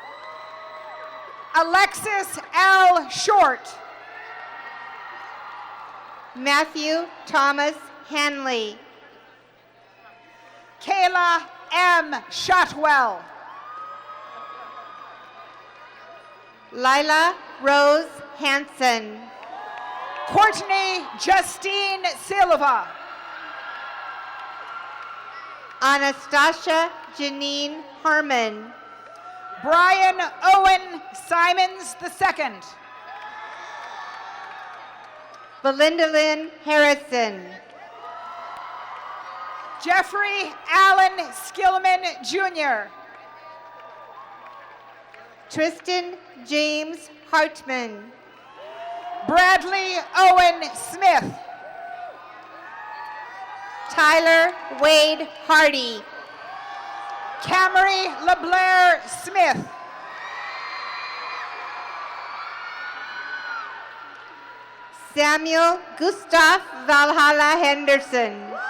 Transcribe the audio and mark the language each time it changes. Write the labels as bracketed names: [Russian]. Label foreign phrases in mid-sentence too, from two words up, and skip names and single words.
[English] Alexis L. Short. Matthew Thomas Hanley. Kayla M. Shotwell. Lila Rose Hansen. Courtney Justine Silva. Anastasia Janine Harmon. Brian Owen Simons II. Belinda Lynn Harrison. Jeffrey Allen Skillman Jr. Tristan James Hartman. Bradley Owen Smith. Tyler Wade Hardy. Camry LeBlair Smith. Samuel Gustav Valhalla Henderson.